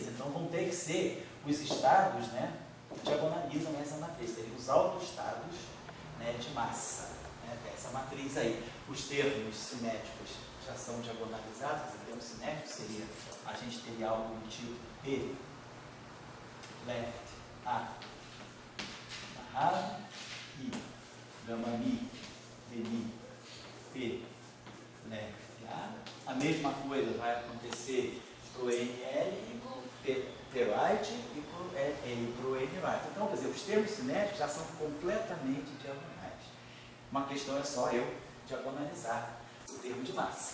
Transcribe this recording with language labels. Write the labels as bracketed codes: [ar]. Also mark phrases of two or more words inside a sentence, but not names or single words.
[pt] Então vão ter que ser os estados, né, que diagonalizam essa matriz, seriam os autoestados, né, de massa, né, dessa matriz aí. Os termos cinéticos já são diagonalizados, o termo cinético seria, a gente teria algo do tipo P, left, A, amarrado, I, gama mi, D, mi, P, left, A. A mesma coisa vai acontecer para o NL e para o P-right e para o N-right. Então, quer dizer, os termos cinéticos já são completamente diagonais. Uma questão é só eu diagonalizar o termo de massa.